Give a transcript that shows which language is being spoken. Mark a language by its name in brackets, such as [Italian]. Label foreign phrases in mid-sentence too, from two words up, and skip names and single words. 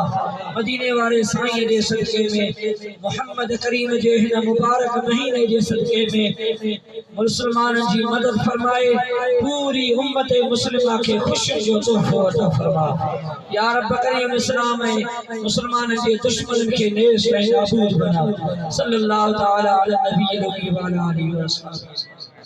[Sindhi] मदीने वारे साईं जे सदके में मोहम्मद करीम जे हिन मुबारक महीने जे सदके में मुसलमाननि जी मदद फरमाए, पूरी उम्मत मुस्लिमा खे खुशी जो तोहफो अता फरमा। या रब करीम इस्लाम ऐं मुसलमाननि जे दुश्मननि खे नेस्त ऐं नाबूद बना। [Arabic] صلى الله تعالى على نبي وآله وسلم.